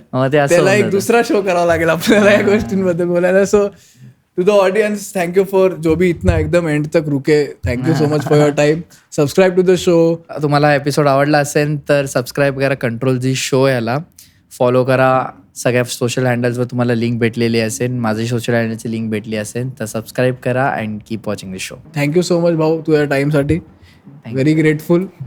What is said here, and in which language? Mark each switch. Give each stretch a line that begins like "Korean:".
Marathi: त्याला एक दुसरा शो करावा लागेल आपल्याला या गोष्टींबद्दल बोलायला.
English: so to the audience, thank you for
Hindi: जो भी इतना एकदम एंड तक रुके.
English: Thank you so much for your time. Subscribe to the show.
Marathi: तुम्हाला एपिसोड आवडला असेल तर सबस्क्राईब करा कंट्रोल झी शो याला. फॉलो करा सगळ्या सोशल हँडल्सवर, तुम्हाला लिंक भेटलेली असेल, माझी सोशल हँडलची लिंक भेटली असेल तर सबस्क्राईब करा
English: And keep watching the show. Thank you so much
Marathi: भाऊ तुझ्या टाईमसाठी.
English: Very grateful.